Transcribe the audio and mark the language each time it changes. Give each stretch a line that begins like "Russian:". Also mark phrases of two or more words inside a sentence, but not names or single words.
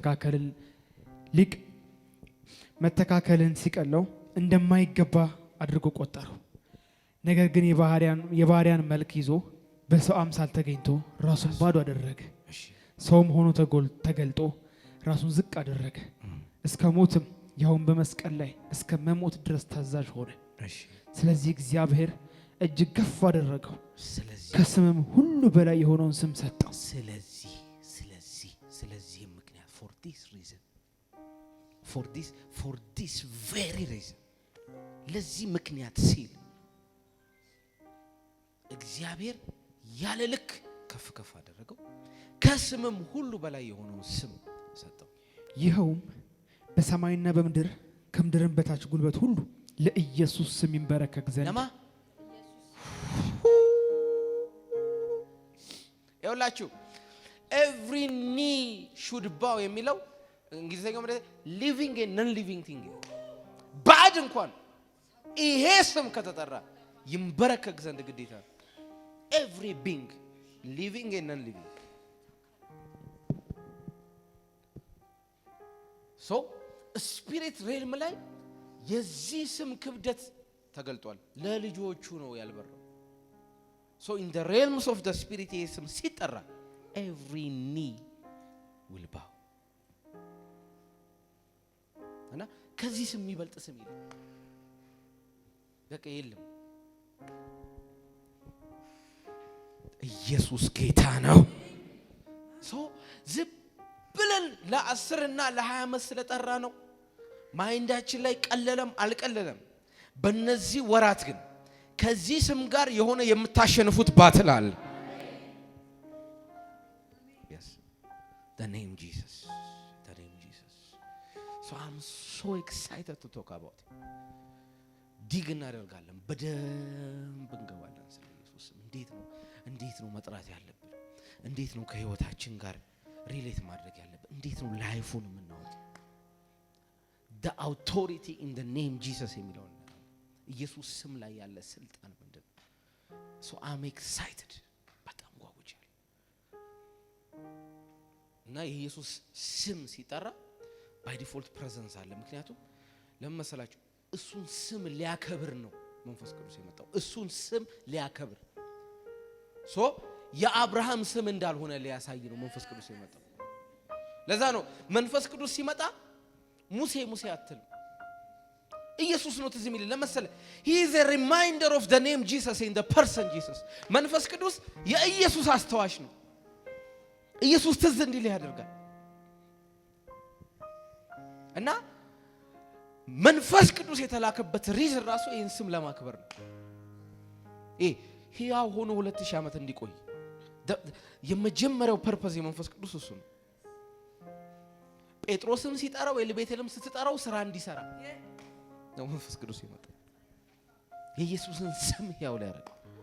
Amharic: መተካከልን ሲቀለው እንደማይገባ አድርጎ ቆጠረው። ነገር ግን የባሪያን መልክ ይዞ በሰው አምሳል ተገኝቶ ራሱን ባዶ አደረገ። ሰውም ሆኖ ተገልጦ ራሱን ዝቅ አደረገ፣ እስከ ሞትም ያውም በመስቀል ላይ እስከ መሞት ድረስ ታዛዥ ሆነ። ስለዚህ እግዚአብሔር እጅግ ከፍ አደረገው፣ ከስምም ሁሉ በላይ የሆነውን ስም ሰጠው። ስለዚህ ምክንያት
English: for this very reason
Amharic: ለዚህ ምክንያት ሲል እግዚአብሔር ያለ ልክ ከፍ አደረገው፣ ከስምም ሁሉ በላይ የሆነውን ስም ሰጠው። ይኸውም በሰማይና በምድር ከምድርም በታች ጉልበት ሁሉ ለኢየሱስ ስም ይንበረከክ ዘንድ ለማ ይኸውላችሁ
English: every knee should bow
Amharic: የሚለው እንግሊዘኛው ማለት
English: living and non living thing
Amharic: ባድ እንኳን ይሄ ስም ከተጠራ ይንበረከክ ዘንድ ግዴታ
English: every being living and non living
Amharic: so ስፒሪት ሬልም ላይ የዚህ ስም ክብደት ተገልጧል። ለልጆቹ ነው ያልበረው።
English: so in the realms of the spirit
Amharic: ይሄ ስም ሲጠራ
English: every knee will bow
Amharic: እና ከዚህ ስም የሚበልጥ ስም የለም። በቃ የለም። ኢየሱስ ጌታ ነው። ሶ ዝም ብለን ለ10 እና ለ20 ዓመት ስለጠራ ነው ማይንዳችን ላይ ቀለለም አልቀለለም። በእነዚህ ወራት ግን ከዚህ ስም ጋር የሆነ የምታሸንፉት ባትል አለ።
English: yes the name Jesus, the name Jesus. So I'm so excited to talk about it.
Amharic: ዲግ እናደርጋለን፣ በደንብ እንገባለን ስለ ኢየሱስ። እንዴት ነው መጥራት ያለብን? እንዴት ነው ከህይወታችን ጋር ሪሌት ማድረግ ያለብን? እንዴት ነው ላይፉን የምናወጣው?
English: the authority in the name Jesus
Amharic: የሚለው ኢየሱስ ስም ላይ ያለ ስልጣን ምንድነው?
English: so I'm excited
Amharic: በጣም ጓጉቻለሁ። እና የኢየሱስ ስም ሲጠራ
English: by default
Amharic: presence አለ። ምክንያቱም ለምን መሰላችሁ? እሱን ስም ሊያከብር ነው መንፈስ ቅዱስ የመጣው። እሱን ስም ሊያከብር ሶ የአብርሃም ስም እንዳልሆነ ሊያሳይ ነው መንፈስ ቅዱስ የመጣው። ለዛ ነው መንፈስ ቅዱስ ሲመጣ ሙሴ አትልም፣ ኢየሱስ ነው ትዝ የሚል። ለምሳሌ
English: he is a reminder of the name Jesus in the person Jesus።
Amharic: መንፈስ ቅዱስ የኢየሱስ አስተዋሽ ነው። ኢየሱስ ትዝ እንዲል ያደርጋል። እና መንፈስ ቅዱስ የተላከበት ሪዝን ራሱ ይህን ስም ለማክበር ነው። ሕያው ሆኖ 2000 ዓመት እንዲቆይ የመጀመሪያው ፐርፐዝ የመንፈስ ቅዱስ እሱ ነው። ጴጥሮስም ሲጠራው ኤልቤቴልም ስትጠራው ስራ እንዲሰራ ነው መንፈስ ቅዱስ ይመጣል። የኢየሱስን ስም ሕያው ላይ ያደርጋል።